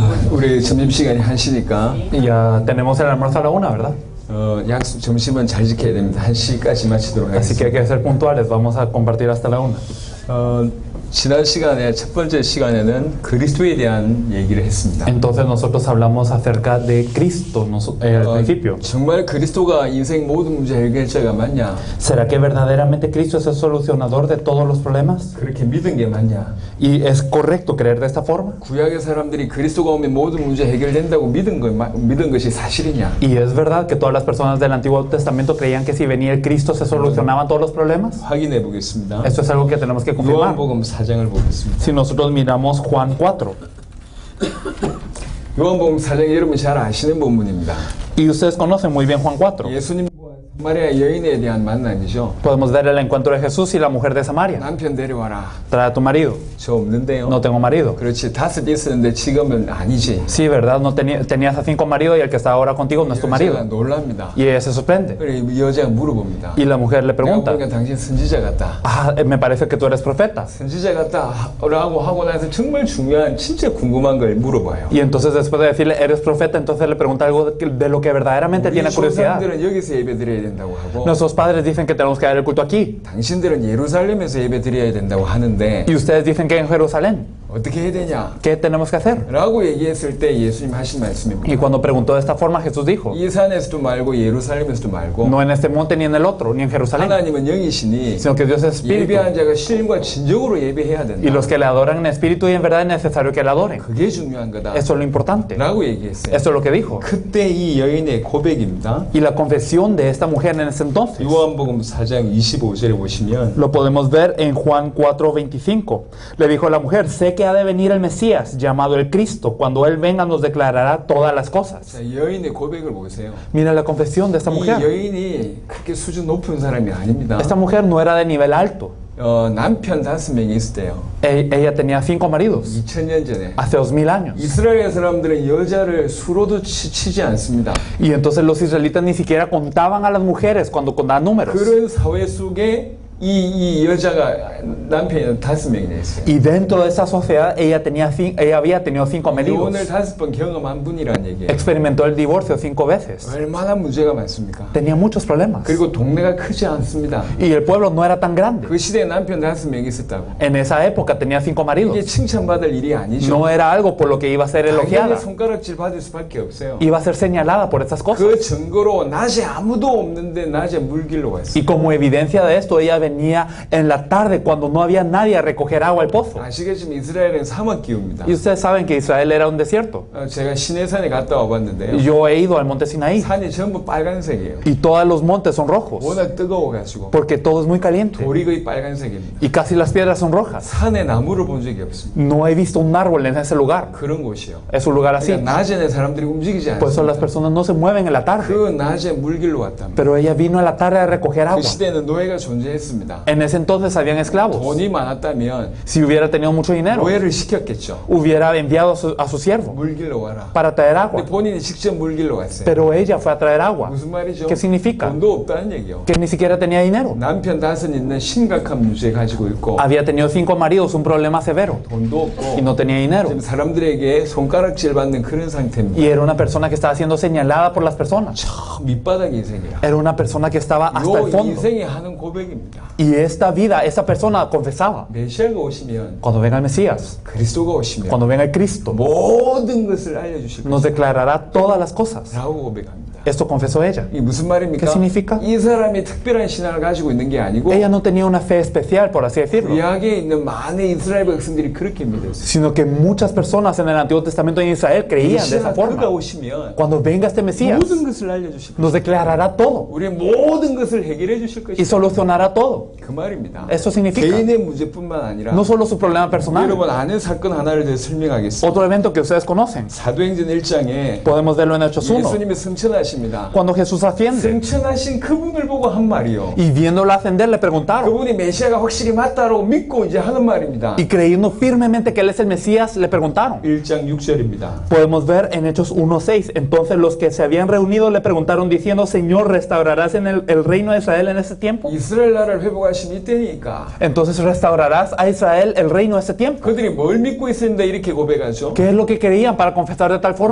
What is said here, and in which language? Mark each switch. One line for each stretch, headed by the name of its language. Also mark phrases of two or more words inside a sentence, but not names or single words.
Korean: 우리 점심시간이 1시니까
Spanish: Ya tenemos el almuerzo a la 1, ¿verdad?
Korean: 점심은 잘 지켜야 됩니다. 1시까지 마치도록
Spanish: Así que hay
Korean: 하겠습니다.
Spanish: que ser puntuales, vamos a compartir hasta la 1.
Korean: 지난 시간에 첫 번째 시간에는 그리스도에 대한 얘기를 했습니다.
Spanish: Entonces nosotros hablamos acerca de Cristo al principio.
Korean: 정말 그리스도가 인생 모든 문제 해결자가 맞냐?
Spanish: ¿Será que verdaderamente Cristo es el solucionador de todos los problemas?
Korean: 그렇게 믿은 게 맞냐?
Spanish: ¿Y es correcto creer de esta forma?
Korean: 구약의 사람들이 그리스도가 오면 모든 문제 해결된다고 믿은 것이 사실이냐?
Spanish: ¿Y es verdad que todas las personas del Antiguo Testamento creían que si venía el Cristo se solucionaban todos los problemas?
Korean: 확인해 보겠습니다.
Spanish: Esto es algo que tenemos que confirmar.
Korean: 요한복음 4장을 보겠습니다.
Spanish: Si nosotros miramos Juan 4,
Korean: 요한복음 4장 여러분 잘 아시는 본문입니다.
Spanish: y ustedes conocen muy bien Juan 4,
Korean: 예수님과 마리아 여인에 대한 만남이죠.
Spanish: podemos ver el encuentro de Jesús y la mujer de Samaria.
Korean: 남편 데려와라.
Spanish: Trae a tu marido.
Korean: 저 없는데요.
Spanish: No tengo marido.
Korean: 그렇지. 5 있었는데 지금은 아니지.
Spanish: Sí, ¿verdad? No tenías a 5 maridos y el que está ahora contigo no es tu
Korean: 여자가
Spanish: marido.
Korean: 놀랍니다.
Spanish: Y ella se sorprende.
Korean: 그래 이 여자가 물어봅니다.
Spanish: Y la mujer le
Korean: 내가
Spanish: pregunta,
Korean: 보니까 당신 선지자 같다.
Spanish: me parece que tú eres profeta.
Korean: 선지자 같다라고 하고 나서 정말 중요한 진짜 궁금한 걸 물어봐요.
Spanish: Y entonces después de decirle, eres profeta, entonces le pregunta algo de lo que verdaderamente
Korean: 우리
Spanish: tiene curiosidad.
Korean: 조상들은 여기서 예배 드려야 된다고 하고
Spanish: Nuestros padres dicen que tenemos que dar el culto aquí.
Korean: 당신들은 예루살렘에서 예배 드려야 된다고 하는데
Spanish: Y ustedes dicen que en Jerusalén.
Korean: 어떻게 해야 되냐?
Spanish: ¿Qué tenemos que hacer?
Korean: 라고 얘기했을 때 예수님 하신 말씀입니다.
Spanish: Y cuando preguntó de esta forma, Jesús dijo,
Korean: 이 산에서도 말고 예루살렘에서도 말고
Spanish: no en este monte ni en el otro, ni en Jerusalén,
Korean: 하나님은 영이시니
Spanish: sino que Dios es espíritu.
Korean: 예배한 자가 신과 진정으로 예배해야
Spanish: Y
Korean: 된다.
Spanish: los que le adoran en espíritu y en verdad es necesario que le adoren.
Korean: 그게 중요한 거다.
Spanish: Eso es lo importante.
Korean: 라고 얘기했어요.
Spanish: Eso es lo que dijo.
Korean: 그때 이 여인의 고백입니다.
Spanish: Y la confesión de esta mujer en ese entonces
Korean: 요한복음 4장 25절에 보시면
Spanish: lo podemos ver en Juan 4:25. Le dijo la mujer, sé que ha de venir el Mesías, llamado el Cristo. Cuando Él venga nos declarará todas las cosas.
Korean: 자, 여인의 고백을 보세요.
Spanish: Mira la confesión de esta
Korean: 이
Spanish: mujer.
Korean: 여인이 그렇게 수준 높은 사람이 아닙니다.
Spanish: Esta mujer no era de nivel alto.
Korean: 남편 5명이 있었대요.
Spanish: Ella tenía 5 maridos
Korean: 2000년 전에.
Spanish: hace 2000 años.
Korean: 이스라엘 사람들은 여자를 수로도 치지 않습니다.
Spanish: Y entonces los israelitas ni siquiera contaban a las mujeres cuando contaban números.
Korean: 그런 사회 속에 이 여자가 남편이 5명이나 있어요.
Spanish: Y dentro de esa sociedad ella había tenido 5
Korean: 이혼을
Spanish: maridos.
Korean: 5번 경험한 분이란 얘기예요.
Spanish: Experimentó el divorcio 5 veces.
Korean: 얼마나 문제가 많습니까?
Spanish: Tenía muchos problemas.
Korean: 그리고 동네가 크지 않습니다.
Spanish: Y el pueblo no era tan grande.
Korean: 그 시대에 남편 5명이 있었다고.
Spanish: En esa época tenía 5
Korean: 이게
Spanish: maridos.
Korean: 칭찬받을 일이 아니죠.
Spanish: No era algo por lo que iba a ser
Korean: 당연히
Spanish: elogiada.
Korean: 손가락질 받을 수밖에 없어요.
Spanish: Iba a ser señalada por estas cosas.
Korean: 그 증거로 낮에 아무도 없는데 낮에 물길로 갔어요.
Spanish: Y como evidencia de esto, ella venía en la tarde cuando no había nadie a recoger agua al pozo.
Korean: 아시겠지만 이스라엘은 사막 기후입니다.
Spanish: Y ustedes saben que Israel era un desierto.
Korean: 제가 시내산에 갔다 와봤는데요.
Spanish: Yo he ido al monte Sinaí
Korean: 산이 전부 빨간색이에요.
Spanish: y todos los montes son rojos
Korean: 워낙 뜨거워가지고
Spanish: porque todo es muy caliente
Korean: 돌이 거의 빨간색입니다.
Spanish: y casi las piedras son rojas.
Korean: 산에 나무를 본 적이 없습니다.
Spanish: No he visto un árbol en ese lugar.
Korean: 그런 곳이요.
Spanish: Es un lugar así.
Korean: 그러니까 낮에는 사람들이 움직이지
Spanish: Por eso las
Korean: 않습니다.
Spanish: personas no se mueven en la tarde.
Korean: 그 낮에 물길로 왔답니다.
Spanish: Pero ella vino en la tarde a recoger
Korean: 그
Spanish: agua.
Korean: 시대에는 노예가 존재했습니다.
Spanish: En ese entonces habían esclavos.
Korean: 돈이 많았다면
Spanish: Si hubiera tenido mucho dinero,
Korean: 노예를 시켰겠죠.
Spanish: hubiera enviado a su siervo
Korean: 물길로 와라.
Spanish: para traer agua.
Korean: 근데 본인이 직접 물길로 왔어요.
Spanish: Pero ella fue a traer agua.
Korean: 무슨 말이죠?
Spanish: ¿Qué significa?
Korean: 돈도 없다는 얘기요.
Spanish: Que ni siquiera tenía dinero.
Korean: 남편 5 있는 심각한 문제 가지고 있고
Spanish: Había tenido 5 maridos, un problema severo,
Korean: 돈도 없고
Spanish: y no tenía dinero.
Korean: 지금 사람들에게 손가락질 받는 그런 상태입니다.
Spanish: Y era una persona que estaba siendo señalada por las personas.
Korean: 저 밑바닥 인생이야.
Spanish: Era una persona que estaba hasta
Korean: 요
Spanish: el fondo.
Korean: 인생이 하는 고백입니다.
Spanish: Y esta vida, esa persona confesaba.
Korean: 메시아가 오시면
Spanish: Cuando venga el Mesías,
Korean: 그리스도가 오시면
Spanish: cuando venga el Cristo,
Korean: 모든 것을 알려주실
Spanish: nos declarará todas las cosas.
Korean: 라고 고백합니다.
Spanish: Esto confesó ella.
Korean: 이게 무슨 말입니까?
Spanish: ¿Qué significa?
Korean: 이 사람이 특별한 신앙을 가지고 있는 게 아니고
Spanish: Ella no tenía una fe especial, por así decirlo,
Korean: 구약에 있는 많은 이스라엘 백성들이 그렇게 믿었어요.
Spanish: sino que muchas personas en el Antiguo Testamento en Israel creían de esa
Korean: 메시아
Spanish: forma.
Korean: 그가 오시면
Spanish: Cuando venga este Mesías,
Korean: 모든 것을 알려주실 거예요.
Spanish: nos declarará todo
Korean: 우리의 모든 것을 해결해 주실
Spanish: y
Korean: 것이다.
Spanish: solucionará todo.
Korean: 그 말입니다.
Spanish: Eso significa
Korean: 개인의 문제뿐만 아니라
Spanish: no solo su problema personal.
Korean: 여러분 아는 사건 하나를 더 설명하겠습니다.
Spanish: Otro evento que ustedes conocen,
Korean: 사도행전 1장에
Spanish: podemos verlo en Hechos 1.
Korean: 예수님이 승천하실 올라가십니다.
Spanish: Cuando Jesús asciende
Korean: 승천하신 그분을 보고 한 말이요.
Spanish: y viéndolo ascender le preguntaron,
Korean: 그분이 메시아가 확실히 맞다라고 믿고 이제 하는 말입니다.
Spanish: y creyendo firmemente que él es el Mesías, le preguntaron.
Korean: 1장 6절입니다.
Spanish: Podemos ver en Hechos 1:6. Entonces los que se habían reunido le preguntaron diciendo, Señor, ¿restaurarás en el reino de Israel en ese tiempo?
Korean: 이스라엘 나라를 회복하신 이때니까
Spanish: Entonces restaurarás a Israel el reino de ese tiempo.
Korean: 그들이 뭘 믿고 있었는데 이렇게 고백하죠?
Spanish: ¿Qué es lo que querían para confesar de tal forma?